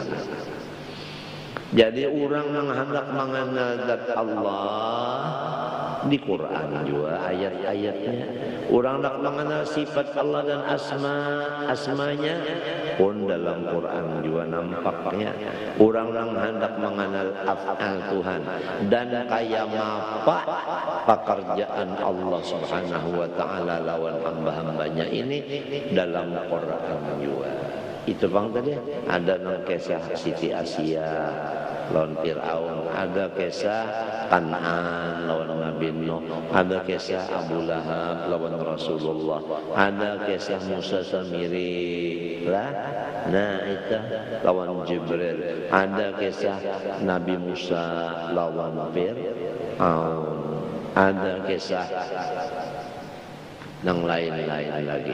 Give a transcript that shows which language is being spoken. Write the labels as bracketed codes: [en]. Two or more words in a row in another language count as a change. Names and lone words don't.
[id] Jadi orang yang hendak mengenal zat Allah di Quran juga ayat-ayatnya. Orang hendak mengenal sifat Allah dan asmanya pun dalam Quran juga nampaknya. Orang yang hendak mengenal af'al Tuhan dan kayak apa pekerjaan Allah [ar] سبحانه وتعالى [id] lawan hamba-hambanya ini dalam Quran juga. Itu bang tadi ada kisah Siti Asia lawan Fir'aun, ada kisah Kan'an lawan Nabi Nuh, ada kisah Abu Lahab lawan Rasulullah, ada kisah Musa Samiri lah, nah itu lawan Jibril, ada kisah Nabi Musa lawan Fir'aun, ada kisah yang lain-lain lagi.